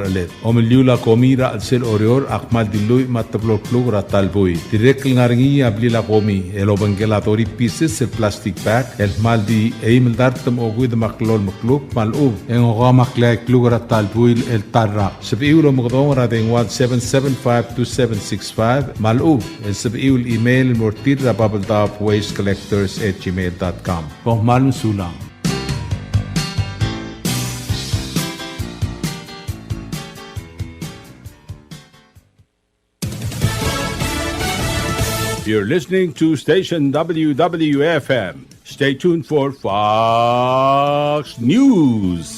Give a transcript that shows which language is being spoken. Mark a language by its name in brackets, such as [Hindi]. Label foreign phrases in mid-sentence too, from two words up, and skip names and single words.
[Palauan] alet omeliula komi ra alsel orior akmal dilui matablok plugra talbui direct ngaringi ablila komi el obangelatori pieces el [English] plastic bag [Palauan] el maldi eimel dartem ogud maklol makluk malu en ogamakla plugra talbui el tarra sebiulo mogdon ra den 17752765 malu el sebiul email mortir ra bubbledopwastecollectors@gmail.com. Pohmalun sulang. [English] You're listening to station WWFM. Stay tuned for Fox News.